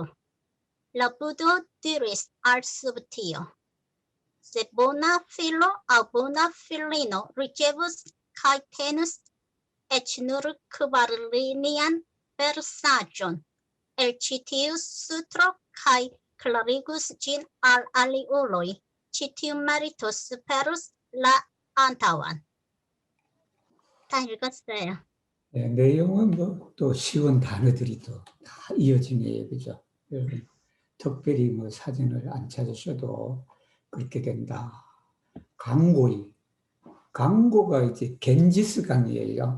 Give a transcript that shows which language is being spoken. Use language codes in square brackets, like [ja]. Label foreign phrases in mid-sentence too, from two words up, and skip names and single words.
[eo] La Budo diris al Subtio: se bona filo aŭ bona filino ricevus kaj tenus eĉ nur kvarlinian versaĵon el ĉi tiu sutro kaj klarigus ĝin al aliuloj, ĉi tiu merito superus la antaŭan. [ko] 다 읽었어요. 네, 내용은 또 쉬운 단어들이 또 다 이어지네요. 그죠? 여러분, 특별히 뭐 사전을 안 찾으셔도 그렇게 된다. 강고가 이제 겐지스 강이에요.